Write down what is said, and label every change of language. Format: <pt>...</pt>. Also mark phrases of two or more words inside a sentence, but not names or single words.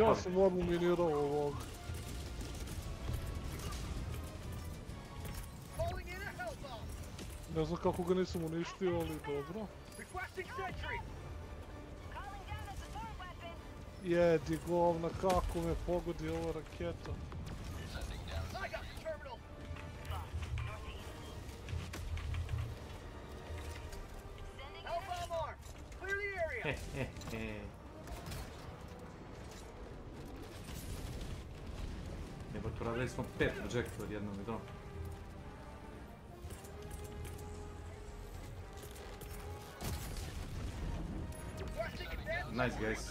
<sr>Ja sam odmah minirao ovog. Ne znam kako ga nisam uništio, ali dobro. Jedi govna, kako me pogodi ova raketa.</sr> <en>I got the terminal. Hellbomb arm. Clear the area.</en> <sr>Jebote, uradili smo 5 projektora jednom i drugom.</sr> <en>Nice guys.</en>